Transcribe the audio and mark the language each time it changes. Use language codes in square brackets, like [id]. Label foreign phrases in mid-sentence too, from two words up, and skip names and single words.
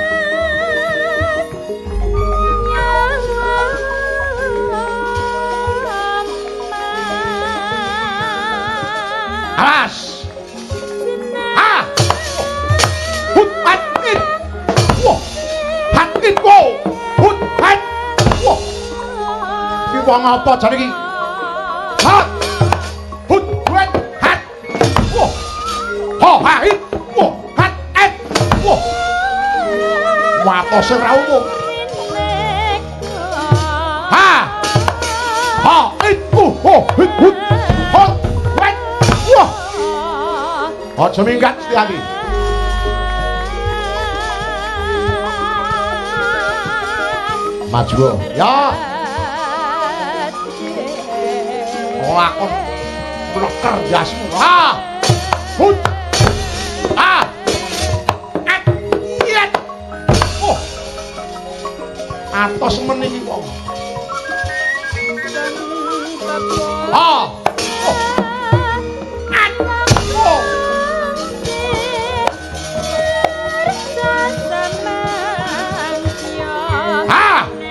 [jv] Awas. Ha. Hut hatit. Wah. Hatit wo. Hut hat. Wah. Ki wong apa jane iki? Hat. Hut wet hat. Wah. Ho ha hit. Wah. Hat et. Wah. Watos sing ra umum. Ha. Ha it. Ho hit hut. Ho wet. Wah. Aja minggat Setyaki. Maju. Ya. Lakon bleker jasmu. Ha. Hut. Ha. Et. Iet. Oh. Atos men iki wong. Ha. Oh. Et. Oh. Ha.